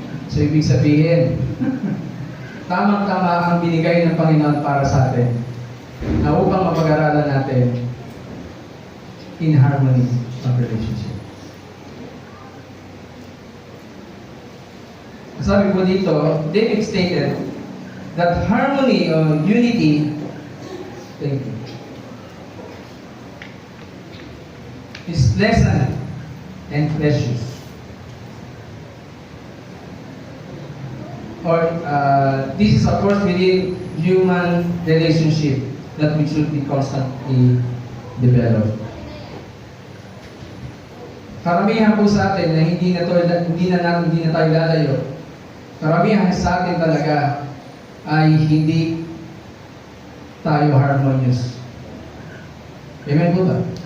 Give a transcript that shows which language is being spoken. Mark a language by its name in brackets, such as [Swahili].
[Filipino] So, ibig sabihin, tamang-tama ang binigay ng Panginoon para sa atin na upang mapag-aralan natin [English] in harmony of relationship. [Filipino] Sabi po dito, [English] David stated that harmony or unity is pleasant and precious. Or this is of course within human relationship that we should be constantly developed. [Filipino] Karamihan po sa atin na hindi na tayo lalayo. Karamihan sa atin talaga ay hindi tayo harmonious. Amen po ba?